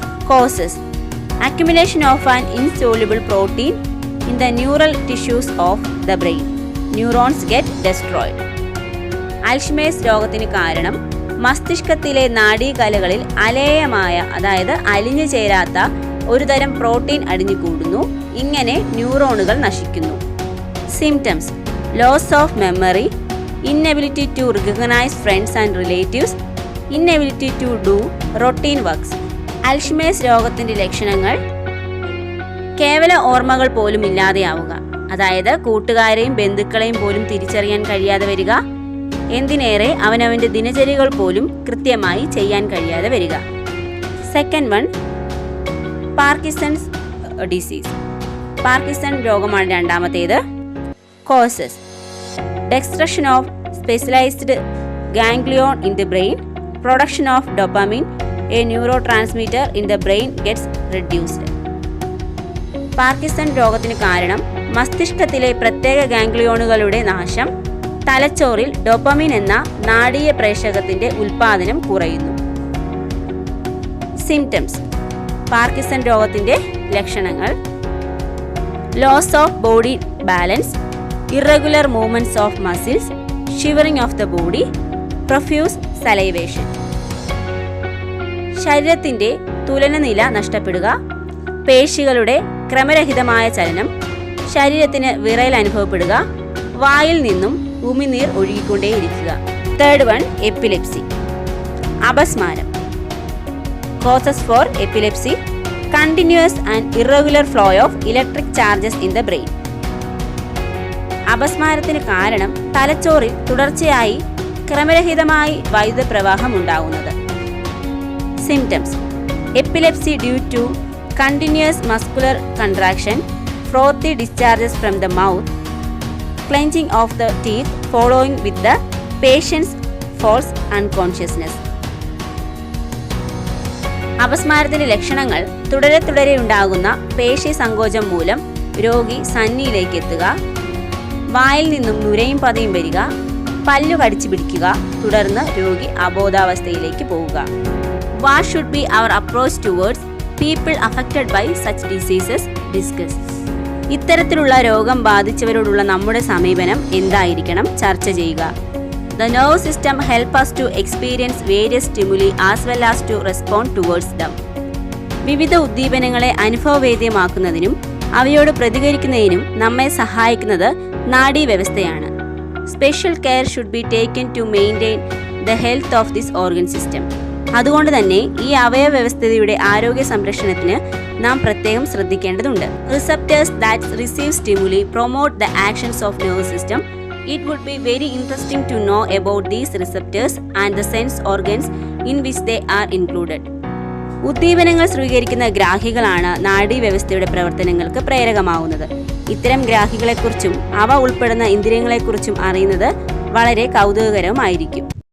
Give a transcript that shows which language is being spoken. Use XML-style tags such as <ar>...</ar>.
<en>Causes: accumulation of an insoluble protein in the neural tissues of the brain. Neurons get destroyed.</en> <ml>Alzheimer's രോഗത്തിന് കാരണം മസ്തിഷ്കത്തിലെ നാഡീകലകളിൽ അലേയമായ അതായത് അലിഞ്ഞു ചേരാത്ത ഒരു തരം പ്രോട്ടീൻ അടിഞ്ഞുകൂടുന്നു. ഇങ്ങനെ ന്യൂറോണുകൾ നശിക്കുന്നു.</ml> <en>Symptoms: loss of memory, inability to recognize friends and relatives, inability to do routine works.</en> <ml>Alzheimer's രോഗത്തിന്റെ ലക്ഷണങ്ങൾ: കേവല ഓർമ്മകൾ പോലും ഇല്ലാതെയാവുക, അതായത് കൂട്ടുകാരെയും ബന്ധുക്കളെയും പോലും തിരിച്ചറിയാൻ കഴിയാതെ വരിക. എന്തിനേറെ അവനവന്റെ ദിനചര്യകൾ പോലും കൃത്യമായി ചെയ്യാൻ കഴിയാതെ വരിക.</ml> <en>Second one, Parkinson's disease.</en> <ml>Parkinson രോഗമാണ് രണ്ടാമത്തേത്.</ml> <en>Causes: destruction of specialized ganglion in the brain, production of dopamine, a neurotransmitter in the brain gets reduced.</en> <ml>Parkinson രോഗത്തിന് കാരണം മസ്തിഷ്കത്തിലെ പ്രത്യേക ഗാംഗ്ലിയോണുകളുടെ നാശം. തലച്ചോറിൽ ഡോപ്പമിൻ എന്ന നാഡീയ പ്രേഷകത്തിന്റെ ഉൽപാദനം കുറയുന്നു.</ml> <en>symptoms:</en> <ml>പാർക്കിൻസൺ രോഗത്തിന്റെ ലക്ഷണങ്ങൾ:</ml> <en>Loss of body balance, irregular movements of muscles, shivering of the body, profuse salivation.</en> <ml>ശരീരത്തിന്റെ തുലനനില നഷ്ടപ്പെടുക, പേശികളുടെ ക്രമരഹിതമായ ചലനം, ശരീരത്തിന് വിറയൽ അനുഭവപ്പെടുക, വായിൽ നിന്നും ഉമിനീർ ഒഴുകിക്കൊണ്ടേയിരിക്കുക.</ml> <en>Third one, epilepsy, അപസ്മാരം. Causes for epilepsy: continuous and irregular flow of electric charges in the brain.</en> <ml>അപസ്മാരത്തിന് കാരണം തലച്ചോറിൽ തുടർച്ചയായി ക്രമരഹിതമായി വൈദ്യുത പ്രവാഹം ഉണ്ടാകുന്നത്.</ml> <en>Symptoms: epilepsy due to continuous muscular contraction, frothy discharges from the mouth, clenching of the teeth following with the patients falls unconsciousness.</en> <ml>അപസ്മാരത്തിന്റെ ലക്ഷണങ്ങൾ: തുടരെ ഉണ്ടാകുന്ന പേശി സങ്കോചം മൂലം രോഗി സന്നിയിലേക്ക് എത്തുക, വായിൽ നിന്നും നുരയും പതയും വരിക, പല്ലു കടിച്ചു പിടിക്കുക, തുടർന്ന് രോഗി അബോധാവസ്ഥയിലേക്ക് പോവുക.</ml> <en>What should be our approach towards people affected by such diseases? Discuss.</en> <ml>ഇത്തരത്തിലുള്ള രോഗം ബാധിച്ചവരോടുള്ള നമ്മുടെ സമീപനം എന്തായിരിക്കണം? ചർച്ച ചെയ്യുക.</ml> <en>The nerve system help us to experience various stimuli as well as to respond towards them.</en> <ml>വിവിധ ഉദ്ദീപനങ്ങളെ അനുഭവവേദ്യമാക്കുന്നതിനും അവയോട് പ്രതികരിക്കുന്നതിനും നമ്മെ സഹായിക്കുന്നത് നാഡീവ്യവസ്ഥയാണ്.</ml> <en>Special care should be taken to maintain the health of this organ system.</en> <ml>അതുകൊണ്ട് തന്നെ ഈ അവയവവ്യവസ്ഥയുടെ ആരോഗ്യ സംരക്ഷണത്തിന് നാം പ്രത്യേകം ശ്രദ്ധിക്കേണ്ടതുണ്ട്.</ml> <en>Receptors that receive stimuli promote the actions of nerve system. It would be very interesting to know about these receptors and the sense organs in which they are included.</en> <ml>ഉദ്ദീപനങ്ങൾ സ്വീകരിക്കുന്ന ഗ്രാഹികളാണ് നാഡീവ്യവസ്ഥയുടെ പ്രവർത്തനങ്ങൾക്ക് പ്രേരകമാവുന്നത്. ഇത്തരം ഗ്രാഹികളെക്കുറിച്ചും അവ ഉൾപ്പെടുന്ന ഇന്ദ്രിയങ്ങളെക്കുറിച്ചും അറിയുന്നത് വളരെ കൗതുകകരമായിരിക്കും.</ml>